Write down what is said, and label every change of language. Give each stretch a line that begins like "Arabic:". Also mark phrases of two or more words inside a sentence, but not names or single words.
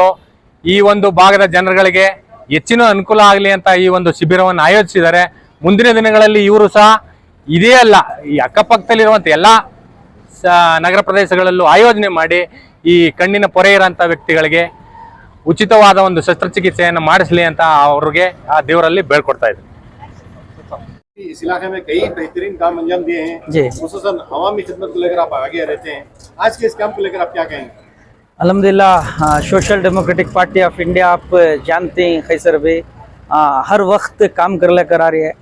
Kannada: ಈ ಒಂದು ಭಾಗದ ಜನರುಗಳಿಗೆ ಹೆಚ್ಚಿನ ಅನುಕೂಲ ಆಗಲಿ ಅಂತ ಈ ಒಂದು ಶಿಬಿರವನ್ನು ಆಯೋಜಿಸಿದ್ದಾರೆ. ಮುಂದಿನ ದಿನಗಳಲ್ಲಿ ಇವರು ಸಹ ಇದೇ ಅಲ್ಲ, ಈ ಅಕ್ಕಪಕ್ಕದಲ್ಲಿರುವಂಥ ಎಲ್ಲ ನಗರ ಪ್ರದೇಶಗಳಲ್ಲೂ ಆಯೋಜನೆ ಮಾಡಿ ಈ ಕಣ್ಣಿನ ಪೊರೆ ಇರೋಂಥ ವ್ಯಕ್ತಿಗಳಿಗೆ ಉಚಿತವಾದ ಒಂದು ಶಸ್ತ್ರಚಿಕಿತ್ಸೆಯನ್ನು ಮಾಡಿಸಲಿ ಅಂತ ಅವ್ರಿಗೆ ಆ ದೇವರಲ್ಲಿ ಬೇಡ್ಕೊಡ್ತಾ ಇದ್ದೀನಿ.
Hindi: इस इलाके में कई बेहतरीन काम अंजाम दिए हैं जी। खुसूसन अवामी खिदमत को लेकर आप आगे रहते हैं, आज के इस कैंप को लेकर आप क्या कहेंगे? अल्हम्दुलिल्लाह, सोशल डेमोक्रेटिक पार्टी ऑफ इंडिया आप जानते हैं खैसर भाई हर वक्त काम कर लेकर आ रही है।